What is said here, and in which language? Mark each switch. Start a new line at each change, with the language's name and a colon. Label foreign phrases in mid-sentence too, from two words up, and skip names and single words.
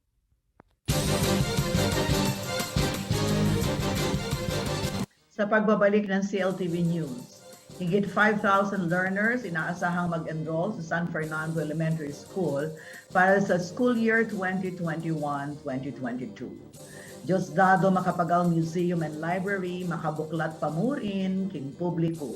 Filipino: Sa pagbabalik ng CLTV News, higit 5,000 learners inaasahang mag-enroll sa San Fernando Elementary School para sa
English: school year
Filipino: 2021-2022.
Pampanga: Diosdado Macapagal Museum and Library, makabuklat pamurin, king publiko.